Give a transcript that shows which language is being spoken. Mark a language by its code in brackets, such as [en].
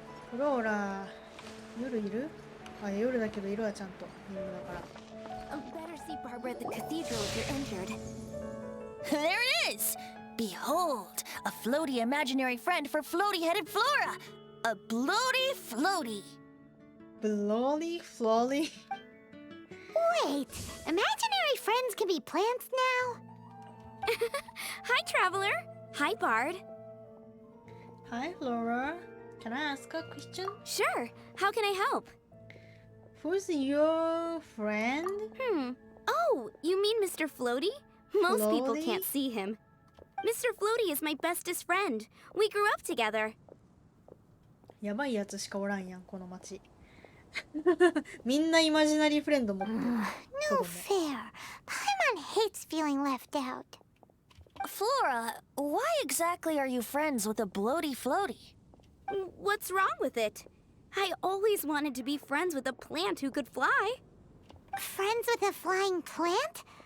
[ja] フローラ、夜いる？あ、夜だけどいるわちゃんと。夜だから。 [en] Better see Barbara at the cathedral if you're injured. There it is! Behold, a floaty imaginary friend for floaty-headed Flora! A bloaty floaty! Bloody Flolly. Wait, imaginary friends can be plants now? Hi, Traveler. Hi, Bard. Hi, Flora. Can I ask a question? Sure. How can I help? Who's your friend? Oh, you mean Mr. Floaty? Most people Floaty? can't see him. Mr. Floaty is my bestest friend. We grew up together. [ja] やばいやつしかおらんやん、この町。みんなイマジナリーフレンド持ってる。 [en] No fair. Paimon hates feeling left out. Flora, why exactly are you friends with a bloaty floaty? What's wrong with it? I always wanted to be friends with a plant who could fly. Friends with a flying plant?